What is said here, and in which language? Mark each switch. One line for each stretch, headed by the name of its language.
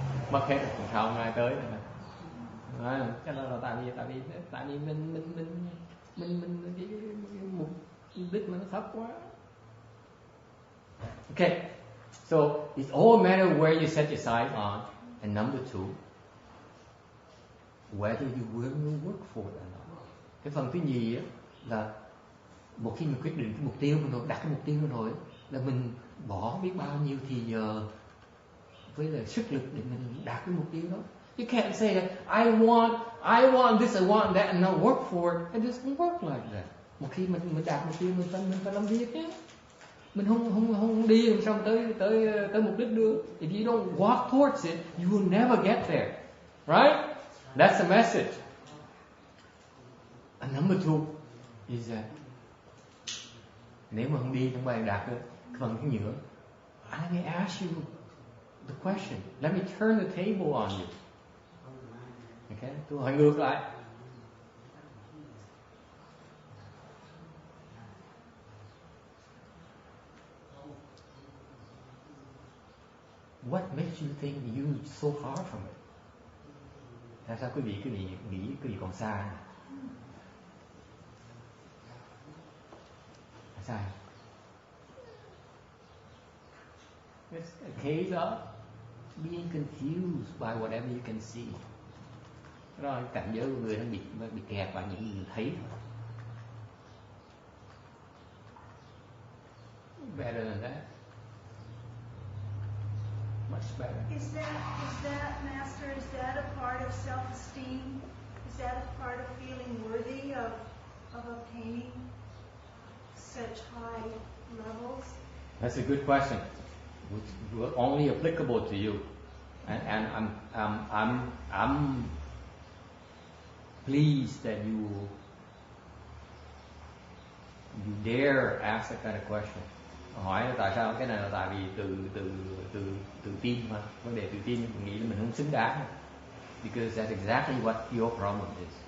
Vietnamese: Mất hết rồi, sao không ai tới nữa. Cái đó là tại vì mình cái mục đích nó thấp quá.
English: Okay, so it's all a matter of where you set your sight on. And number two, whether you will work for it or not.
Vietnamese: Cái phần thứ nhì á, là một khi mình quyết định cái mục tiêu của mình, đặt cái mục tiêu của mình rồi, là mình bỏ biết bao nhiêu thì giờ với là sức lực để mình đạt cái mục tiêu đó.
English: You can't say that I want this, I want that, and not work for it. It doesn't work like that.
Vietnamese: Một khi mình đạt mục tiêu, mình phải làm việc nhé. Mình không đi làm sao tới mục đích được.
English: If you don't walk towards it, you will never get there. Right? That's the message. And number two is that
Vietnamese: nếu mà không đi không bao giờ đạt được phần thứ nữa.
English: Let me ask you the question. Let me turn the table on you. Okay?
Vietnamese: Tôi hỏi ngược lại.
English: What makes you think you're so far from it?
Vietnamese: Tại sao quý vị nghĩ quý vị còn xa? Sai.
English: It's a case of being confused by whatever you can see.
Vietnamese: Đó là cảnh giới của người đang bị kẹt vào những gì thấy.
English: Better than that. Much better. Is that, Master, is that a part of self-esteem? Is that a part of feeling worthy of obtaining such high levels? That's a good question. Which only applicable to you, and I'm pleased that you dare ask that kind of question.
Vietnamese: Hỏi là tại sao cái này là tại vì từ tin mà. Vấn đề tự tin mình nghĩ là mình không xứng đáng.
English: Because that's exactly what your problem is.